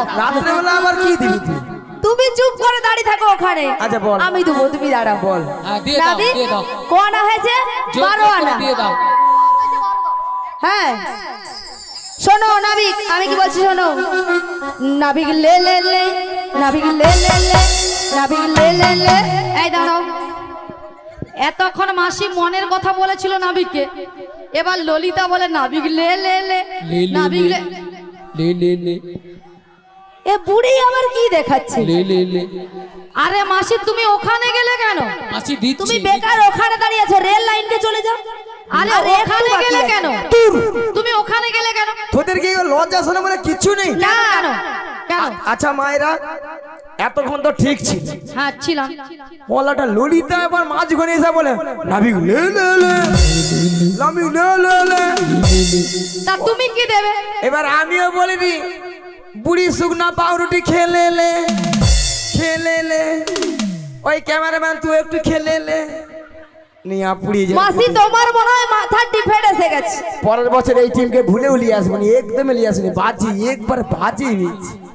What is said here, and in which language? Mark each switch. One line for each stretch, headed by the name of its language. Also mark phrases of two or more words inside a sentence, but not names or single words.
Bangla: রাত্রেবেলা আবার কি দিবি তুই? তুমি চুপ করে দাঁড়িয়ে থাকো ওখানে। আচ্ছা, বল। আমি দেবো, তুমি দাঁড়াও। বল। হ্যাঁ, দিয়ে দাও, নাবিক, দিয়ে দাও। ক আনা হয়েছে? জোর 12 করে আনা। দিয়ে দাও। হ্যাঁ, শোনো নাবিক, আমি কি বলছি শোনো। নাবিক লে লে লে, নাবিক লে লে লে, নাবিক লে লে লে। এই দাঁড়াও, এতক্ষণ মাসি মনের কথা বলেছিল নাবিককে, এবার ললিতা বলে নাবিক লে লে লে, লে লে নাবিক লে। লে লে লে এ বুড়ি আবার কি দেখাচ্ছে? লে লে লে। আরে মাসি, তুমি ওখানে গেলে কেন? মাসি দিচ্ছি। তুমি বেকার ওখানে দাঁড়িয়ে আছো, রেল লাইনকে চলে যাও। আরে আর একটু ওখানে বাকি গেলে আছে। কেন? তুমি ওখানে গেলে কেন? তোদের কি লজ্জা শোনা মানে কিচ্ছু নেই? না কেন? কেন? আচ্ছা মায়েরা, এতক্ষণ তো ঠিক ছিল, হ্যাঁ ছিলাম। ওলাটা ললিতা এবার মাঝখানে এসে বলে নাবিক লে লে লে, নাবিক লে লে লে। তা তুমি কি দেবে? এবার আমিও বলিনি, বুড়ি শুকনা পাউরুটি খেলে লে, খেলে লে। ওই ক্যামেরাম্যান তুই একটু খেলে লে, নিয়ে পুড়িয়ে যাবে। মাসি, তোমার মনে হয় মাথা টিফেড এসে গেছে। পরের বছর এই টিমকে ভুলেও লিয়ে আসবো না, একদমই লিয়ে আসবো না, বাজি একবার বাজি দিয়েছি।